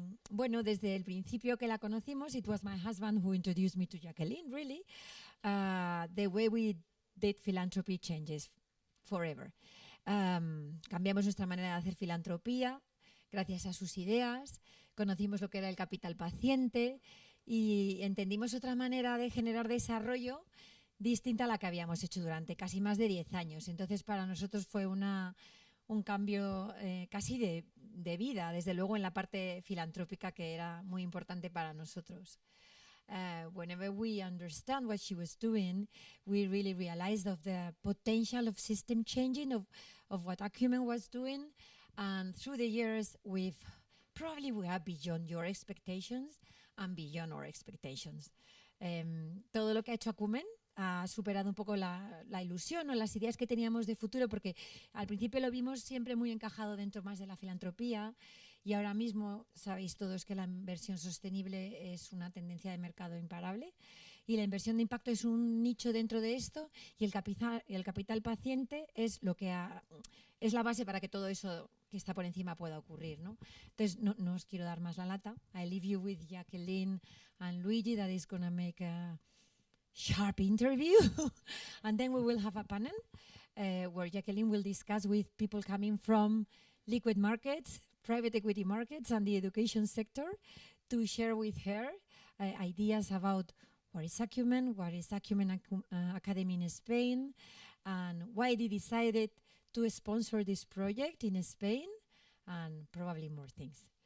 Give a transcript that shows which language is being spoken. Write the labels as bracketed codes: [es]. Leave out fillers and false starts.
[es] Bueno, desde el principio que la conocimos, [en] it was my husband who introduced me to Jacqueline, really. The way we did philanthropy changes forever. [es] Cambiamos nuestra manera de hacer filantropía gracias a sus ideas, conocimos lo que era el capital paciente y entendimos otra manera de generar desarrollo distinta a la que habíamos hecho durante casi más de 10 años. Entonces, para nosotros fue un cambio casi de vida, desde luego en la parte filantrópica, que era muy importante para nosotros. [en] Whenever we understand what she was doing, we really realized of the potential of system changing, of what Acumen was doing. And through the years, we are beyond your expectations and beyond our expectations. [es] Todo lo que ha hecho Acumen ha superado un poco la ilusión o las ideas que teníamos de futuro, porque al principio lo vimos siempre muy encajado dentro más de la filantropía y ahora mismo sabéis todos que la inversión sostenible es una tendencia de mercado imparable y la inversión de impacto es un nicho dentro de esto y el capital paciente es lo que es la base para que todo eso que está por encima pueda ocurrir, ¿no? Entonces no os quiero dar más la lata. [en] I leave you with Jacqueline and Luigi that is going to make a sharp interview and then we will have a panel where Jacqueline will discuss with people coming from liquid markets, private equity markets and the education sector to share with her ideas about what is Acumen Academy in Spain and why they decided to sponsor this project in Spain and probably more things.